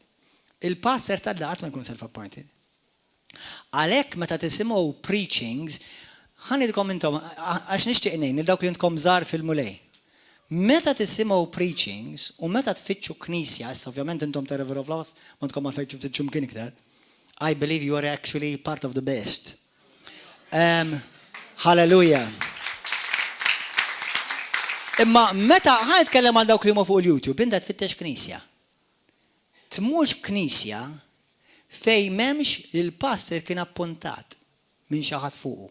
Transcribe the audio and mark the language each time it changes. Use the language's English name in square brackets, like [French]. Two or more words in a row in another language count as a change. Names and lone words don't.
[Maltese] Il-pastor tal-Alla qatt ma jkun self-appointed. Għalhekk meta tisimgħu preachings, ħanidkom intom għax nixtieq ngħid lil dawk li intkom żgħar fil-mulej. Meta tisimgħu preachings u meta tfittxu knisja, ovvjament intom ta' River of Love, ma tkom għalfejn tfittxu mkien iktar. [English] I believe you are actually part of the best. Hallelujah. [Maltese] Imma meta ħanitkellem għal dawk li huma fuq il-YouTube, inta tfittex knisja. Tmux knisja fej m'hemmx il-pastor kien appuntat minn xi ħadd fuqu.